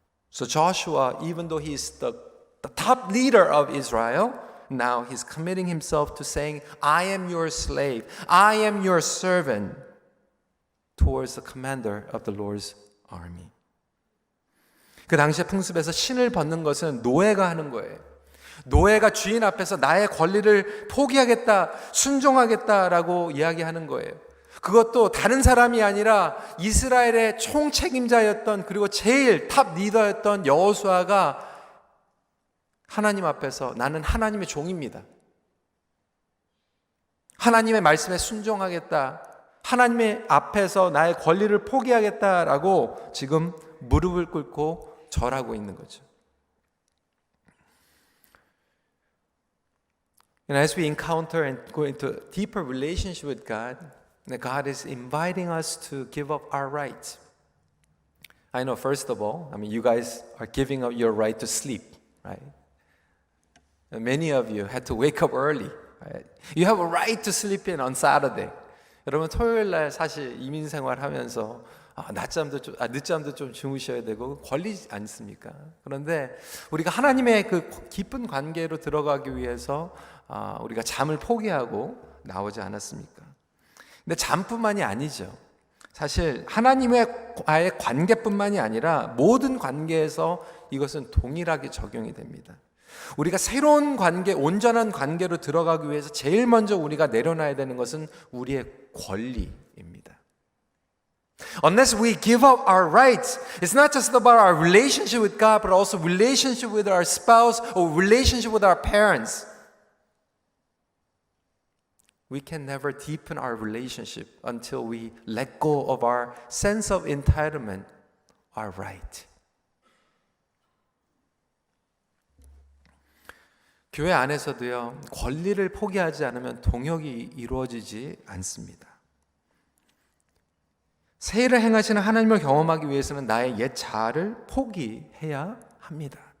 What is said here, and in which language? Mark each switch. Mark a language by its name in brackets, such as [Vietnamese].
[English] So Joshua, even though he's the top leader of Israel, now he's committing himself to saying, I am your slave, I am your servant, towards the commander of the Lord's army. [Korean] 그 당시의 풍습에서 신을 벗는 것은 노예가 하는 거예요. 노예가 주인 앞에서 나의 권리를 포기하겠다, 순종하겠다라고 이야기하는 거예요. 그것도 다른 사람이 아니라 이스라엘의 총책임자였던 그리고 제일 탑 리더였던 여호수아가 하나님 앞에서 나는 하나님의 종입니다. 하나님의 말씀에 순종하겠다. 하나님의 앞에서 나의 권리를 포기하겠다라고 지금 무릎을 꿇고 절하고 있는 거죠. [English] And as we encounter and go into a deeper relationship with God is inviting us to give up our rights. I know, first of all, you guys are giving up your right to sleep, right? And many of you had to wake up early, right? You have a right to sleep in on Saturday. [Korean] 여러분 토요일 날 사실 이민 생활하면서 늦잠도 좀 주무셔야 되고 권리지 않습니까? 그런데 우리가 하나님의 그 깊은 관계로 들어가기 위해서 우리가 잠을 포기하고 나오지 않았습니까? 근데 잠뿐만이 아니죠. 사실 하나님과의 관계뿐만이 아니라 모든 관계에서 이것은 동일하게 적용이 됩니다. 우리가 새로운 관계, 온전한 관계로 들어가기 위해서 제일 먼저 우리가 내려놔야 되는 것은 우리의 권리입니다. [English] Unless we give up our rights, it's not just about our relationship with God, but also relationship with our spouse or relationship with our parents. We can never deepen our relationship until we let go of our sense of entitlement, our right. [Korean] 교회 안에서도요, 권리를 포기하지 않으면 동역이 이루어지지 않습니다. 새 일을 행하시는 하나님을 경험하기 위해서는 나의 옛 자아를 포기해야 합니다.